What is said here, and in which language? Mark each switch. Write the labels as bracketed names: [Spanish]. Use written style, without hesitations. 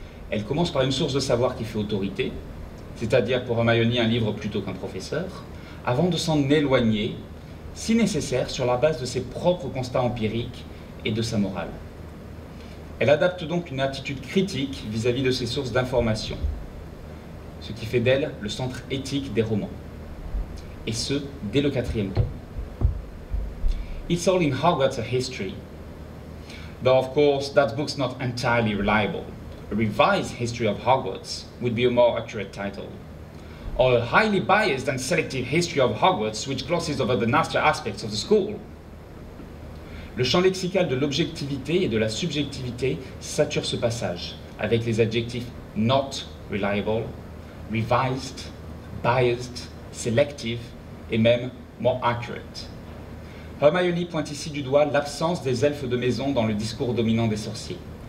[French] Elle commence par une source de savoir qui fait autorité, c'est-à-dire pour Hermione un livre plutôt qu'un professeur, avant de s'en éloigner, si nécessaire, sur la base de ses propres constats empiriques et de sa morale. Elle adapte donc une attitude critique vis-à-vis de ses sources d'information, ce qui fait d'elle le centre éthique des romans, et ce, dès le 4e tome. [English] It's all in Hogwarts a history. Though of course that book's not entirely reliable. A revised history of Hogwarts would be a more accurate title. Or a highly biased and selective history of Hogwarts which glosses over the nastier aspects of the school. [French] Le champ lexical de l'objectivité et de la subjectivité sature ce passage, avec les adjectifs [English] not reliable, revised, biased, selective [French] et même [English] more accurate. [French] Hermione pointe ici du doigt l'absence des elfes de maison dans le discours dominant des sorciers,